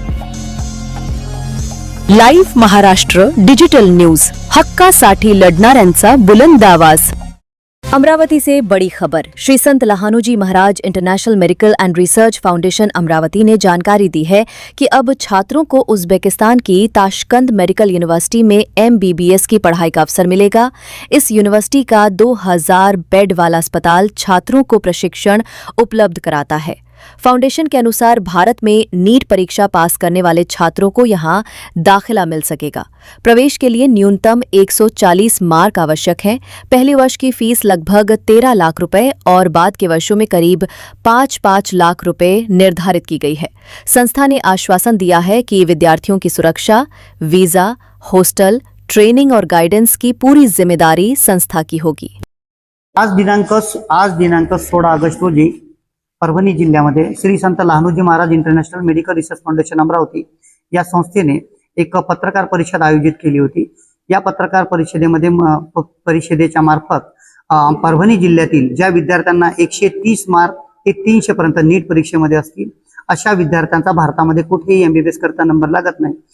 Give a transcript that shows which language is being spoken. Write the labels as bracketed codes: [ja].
[mr] Live Maharashtra digital news, हक्कासाठी लढणाऱ्यांचा बुलंद आवाज। [hi] अमरावती से बड़ी खबर। श्री संत लहानूजी महाराज international medical and research foundation Amravati ने जानकारी दी है कि अब छात्रों को उज़्बेकिस्तान की ताशकंद मेडिकल यूनिवर्सिटी में MBBS की पढ़ाई का अवसर मिलेगा। इस यूनिवर्सिटी का 2000 बेड वाला अस्पताल छात्रों को प्रशिक्षण उपलब्ध कराता है। फाउंडेशन के अनुसार भारत में नीट परीक्षा पास करने वाले छात्रों को यहां दाखिला मिल सकेगा। प्रवेश के लिए न्यूनतम 140 मार्क आवश्यक हैं। पहले वर्ष की फीस लगभग 13 लाख रुपए और बाद के वर्षों में करीब 5-5 लाख रुपए निर्धारित की गई है। संस्था ने आश्वासन दिया है कि विद्यार्थियों की सुरक्षा, वीजा, हॉस्टल, ट्रेनिंग और गाइडेंस की पूरी जिम्मेदारी संस्था की होगी। [mr] आज दिनांक 16 ऑगस्ट रोजी परभणी जिल्ह्यामध्ये श्री संत Lahanuji Maharaj international medical research foundation Amravati या संस्थेने एक पत्रकार परिषद आयोजित केली होती। या पत्रकार परिषदेमध्ये परिषदेच्या मार्फत परभणी जिल्ह्यातील ज्या विद्यार्थ्यांना 130 मार्क ते 300 पर्यंत नीट परीक्षेमध्ये असतील अशा विद्यार्थ्यांचा भारतामध्ये कुठेही MBBS करता नंबर लागत नाही।